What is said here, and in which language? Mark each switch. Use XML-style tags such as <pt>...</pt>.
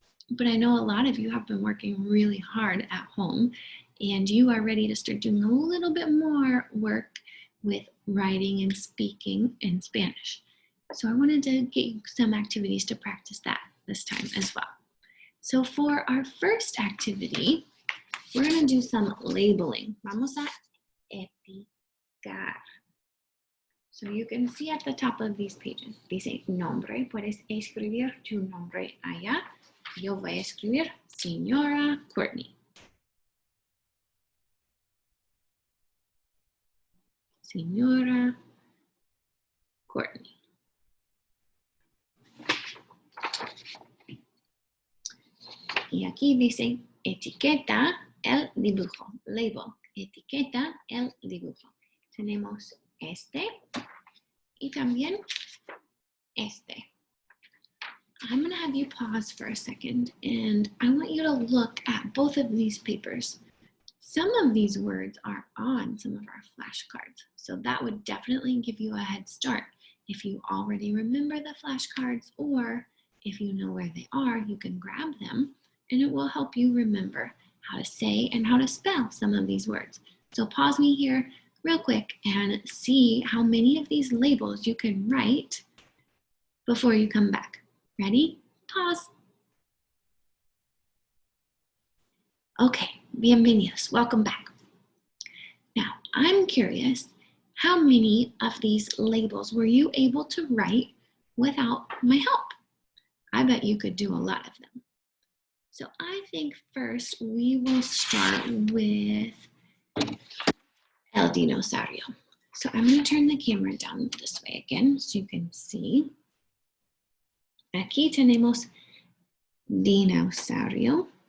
<en>But I know a lot of you have been working really hard at home, and you are ready to start doing a little bit more work with writing and speaking in Spanish. So I wanted to get you some activities to practice that this time as well. So for our first activity, we're going to do some labeling.</en> <es>Vamos a etiquetar.</es> <en>So you can see at the top of these pages,</en> <es>dice nombre, puedes escribir tu nombre allá. Yo voy a escribir Señora Courtney. Señora Courtney. Y aquí dice etiqueta el dibujo,</es> <en>label,</en> <es>etiqueta el dibujo. Tenemos este y también este.</es> <en>I'm going to have you pause for a second, and I want you to look at both of these papers. Some of these words are on some of our flashcards, so that would definitely give you a head start. If you already remember the flashcards, or if you know where they are, you can grab them, and it will help you remember how to say and how to spell some of these words. So pause me here real quick and see how many of these labels you can write before you come back. Ready? Pause. Okay,</en> <es>bienvenidos.</es> <en>Welcome back. Now, I'm curious, how many of these labels were you able to write without my help? I bet you could do a lot of them. So I think first we will start with el dinosaurio. So I'm going to turn the camera down this way again so you can see.</en> <es>Aquí tenemos dinosaurio.</es>